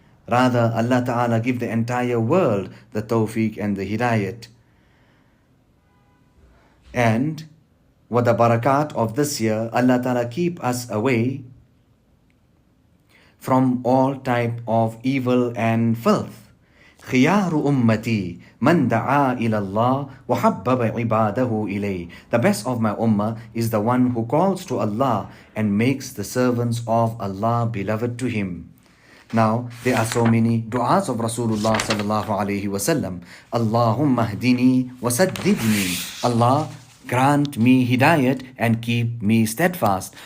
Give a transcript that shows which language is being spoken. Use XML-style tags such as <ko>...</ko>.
<en>Rather, Allah Ta'ala give the entire world the tawfiq and the hidayat. And with the barakat of this year, Allah Ta'ala keep us away from all type of evil and filth.</en> <ar>خيار أمتي من دعا إلى الله وحبب عباده إليه.</ar> <en>The best of my ummah is the one who calls to Allah and makes the servants of Allah beloved to him. Now, there are so many du'as of Rasulullah sallallahu alayhi wasallam.</en> <ar>Allahumma hdini wa saddidni.</ar> <en>Allah, grant me hidayat and keep me steadfast.</en>